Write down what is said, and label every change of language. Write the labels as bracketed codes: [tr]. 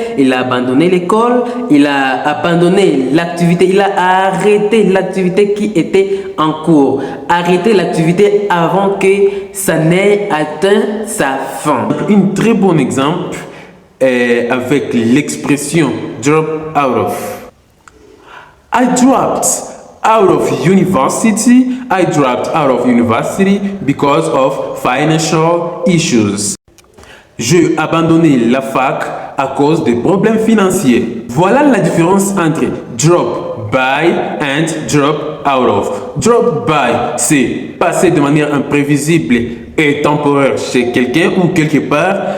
[fr] Il a abandonné l'école, il a abandonné l'activité, il a arrêté l'activité qui était en cours. Arrêter l'activité avant que ça n'ait atteint sa fin. Un très bon exemple est avec l'expression drop out of. [en] I dropped out of university. I dropped out of university because of financial issues. [fr] J'ai abandonné la fac à cause des problèmes financiers. Voilà la différence entre [en] drop by and drop out of. [fr] Drop by, c'est passer de manière imprévisible et temporaire chez quelqu'un ou quelque part.